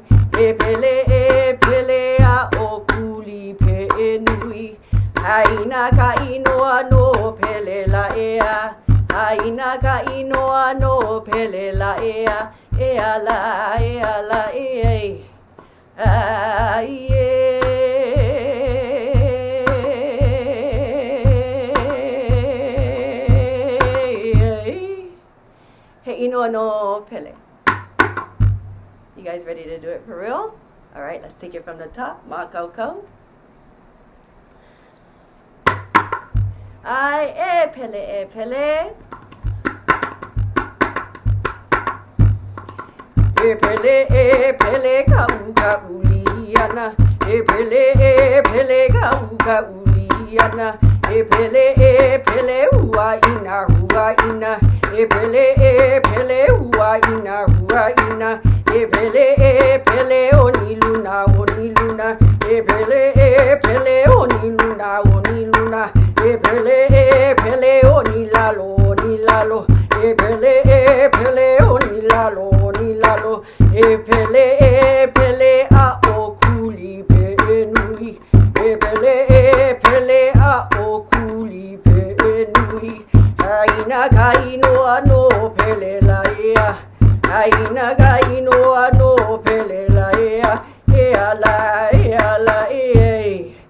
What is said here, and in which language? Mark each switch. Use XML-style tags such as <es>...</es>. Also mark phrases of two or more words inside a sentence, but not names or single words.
<haw>E pele a okuli pe nui. Haina ka inoa no pele la ea. Haina ka inoa no pele la ea. Ea la ea. He inoa no pele.</haw> <en>You guys ready to do it for real? All right, let's take it from the top.</en> <haw>Makoko. E pele. E pele ka uliana. E pele ka uliana. E pele huaina. E pele huaina. E pele oni luna. E pele oni luna. E pele oni lalo. E pele oni lalo. E pele a okuli pe nui. E pele a okuli pe nui. Haina ka inoa no pele la ea. Haina ka inoa no pele la ea. Ea la ea.</haw>